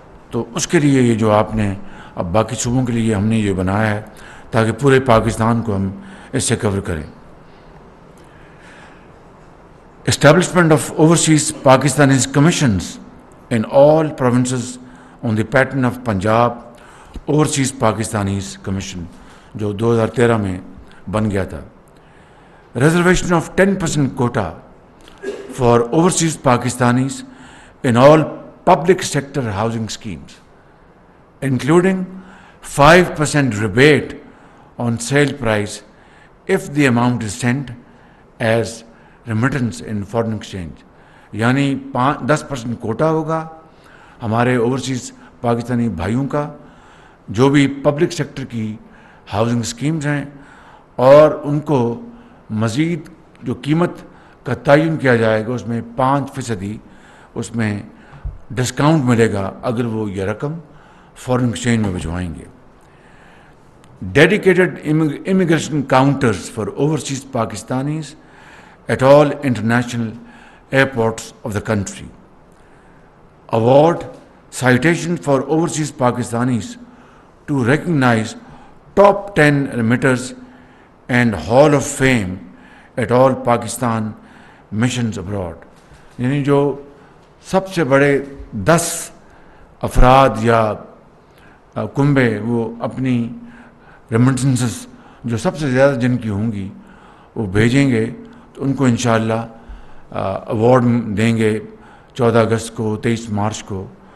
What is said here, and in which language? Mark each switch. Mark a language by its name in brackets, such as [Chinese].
[Urdu] تو اس کے لیے یہ جو آپ نے اب باقی صوبوں کے لیے ہم نے یہ بنایا ہے تاکہ پورے پاکستان کو ہم اس سے کور کریں. [English] Establishment of overseas Pakistanis commissions in all provinces on the pattern of Punjab Overseas Pakistanis Commission [Urdu] جو 2013 میں بن گیا تھا. [English] Reservation of 10% quota for overseas Pakistanis in all public sector housing schemes, including 5% rebate on sale price if the amount is sent as remittance in foreign exchange. [Urdu] یعنی 10% quota ہوگا ہمارے overseas Pakistani بھائیوں کا جو بھی پبلک سیکٹر کی housing schemes ہیں، اور ان کو مزید جو قیمت کا تعین کیا جائے گا اس میں 5% اس میں ڈسکاؤنٹ ملے گا اگر وہ یہ رقم فورن ایکسچینج میں بھجوائیں گے. [English] Dedicated immigration counters for overseas Pakistanis at all international airports of the country. Award citation for overseas Pakistanis to recognize top 10 remitters and Hall of Fame at all Pakistan missions abroad. [Urdu] یعنی جو سب سے بڑے 10 افراد یا کنبے وہ اپنی remittances جو سب سے زیادہ جن کی ہوں گی وہ بھیجیں گے تو ان کو انشاءاللہ ایوارڈ دیں گے 14 اگست کو 23 مارچ کو.